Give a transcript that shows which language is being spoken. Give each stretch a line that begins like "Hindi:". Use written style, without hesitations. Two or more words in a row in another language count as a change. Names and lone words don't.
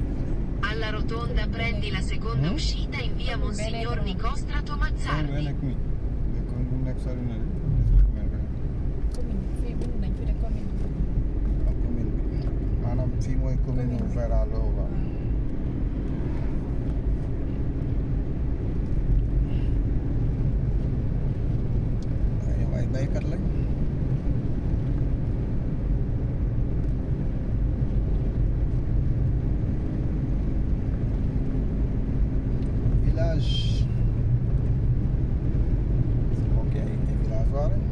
Italian: Alla rotonda prendi la seconda uscita in via Monsignor Nicostrato Mazzardi.
Wolof: commune fii bind nañ fi de commune maanaam fii mooy commune Veralo ba yow ay baykat lañ village ok ay village waare